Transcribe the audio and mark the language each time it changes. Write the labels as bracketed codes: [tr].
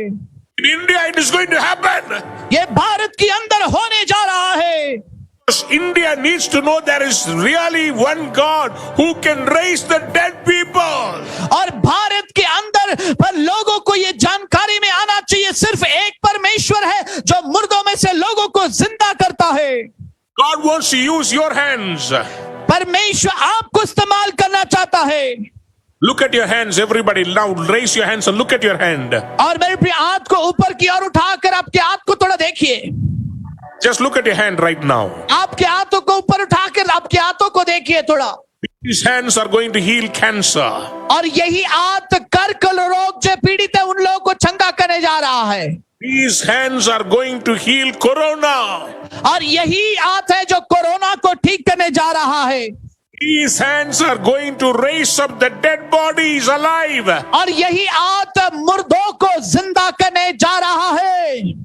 [en] In India it is going to happen. [hi] ये भारत के अंदर होने जा रहा है। [en] India needs to know there is really one God who can raise the dead people. [hi] और भारत के अंदर पर लोगों को ये जानकारी में आना चाहिए, सिर्फ एक परमेश्वर है जो मुर्दों में से लोगों को जिंदा करता है। [en] God wants to use your hands. [hi] परमेश्वर आपको इस्तेमाल करना चाहता है। [en] Look at your hands, everybody. Now raise your hands and look at your hand. [hi] और मेरे प्रिय, हाथ को ऊपर की ओर उठाकर आपके हाथ को थोड़ा देखिए। [en] Just look at your hand right now. [hi] आपके हाथों को ऊपर उठाकर आपके हाथों को देखिए थोड़ा। [en] These hands are going to heal cancer. [hi] और यही हाथ कर्कल रोग जो पीड़ित है उन लोगों को चंगा करने जा रहा है। [en] These hands are going to heal corona. [hi] और यही हाथ है जो कोरोना को ठीक करने जा रहा है। [en] These hands are going to raise up the dead bodies alive. [hi] और यही हाथ मुर्दों को जिंदा करने जा रहा है।